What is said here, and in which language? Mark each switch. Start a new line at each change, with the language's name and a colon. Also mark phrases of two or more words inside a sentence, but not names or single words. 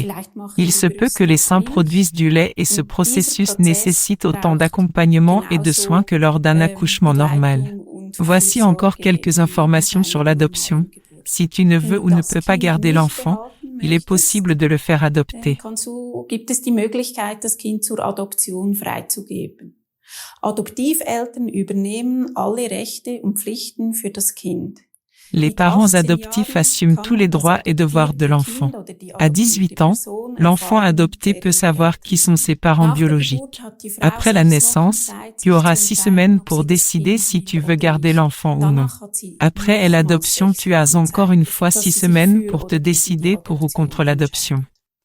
French: Il se peut que les seins produisent du lait et ce processus nécessite autant d'accompagnement et de soins que lors d'un accouchement normal. Voici encore quelques informations sur l'adoption. Si tu ne veux ou ne peux pas garder l'enfant, il est possible de le faire adopter.
German: Gibt es die Möglichkeit, das Kind zur Adoption freizugeben. Adoptiveltern übernehmen alle Rechte und Pflichten für das Kind.
French: Les parents adoptifs assument tous les droits et devoirs de l'enfant. À 18 ans, l'enfant adopté peut savoir qui sont ses parents biologiques. Après la naissance, tu auras 6 semaines pour décider si tu veux garder l'enfant ou non. Après l'adoption, tu as encore une fois 6 semaines pour te décider pour ou contre l'adoption.